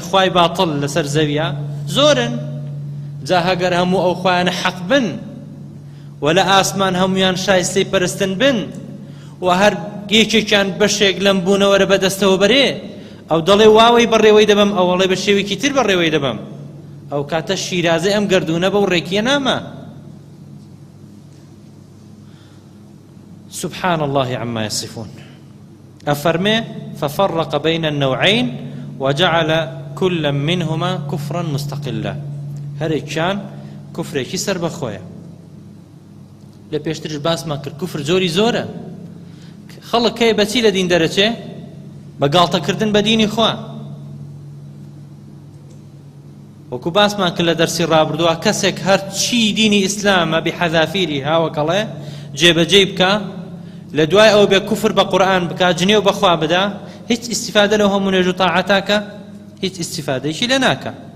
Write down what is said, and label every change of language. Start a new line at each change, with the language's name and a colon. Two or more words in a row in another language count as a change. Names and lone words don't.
Central Kurdish: خوای باتڵ لەسەر زەویە زۆرن. جا هەگەر هەموو ئەو خوایانە حەق بن و لە ئاسمان هەمویان شایستەی پەرستن بن و هەر یەکێکیان بەشێک لەم بوونەوەرە بەدەستەوە بەرێ، ئەو دەڵێ واوەی بەڕێوەی دەبم، ئەوەڵێ بە شێوێکی تر بەڕێوەی دەبم، ئەو کاتە شیرازەی ئەم گەردوونە بەو ڕێکیە نامە.
Arabic: سبحان الله عما يصفون. أفرمي ففرق بين النوعين وجعل كل منهما كفرا مستقلا.
Central Kurdish: هەرێک كان كفرێکی سەر بەخۆیە. لە پێشترش باسمان کرد کوفر زۆری زۆرە. خەڵک کەی بەچی لە دین دەرەچێ؟ بە گاڵتەکردن بە دینی خوا. وەکو باسمان کرد لە دەرسی ڕابردووە کەسێک هەر چی دینی ئیسلامە بحەذافیری هاوەکەڵێ جێبەجێ بکە، لە دوای ئەو بێ کوفر بە قورئان بکە، جنێو بەخوا بدا، هیچ ئیسیفادە لەو هەموو نوێژ و تاعەتاکە هیچ ئیسیفادەیەکی لێ ناکە.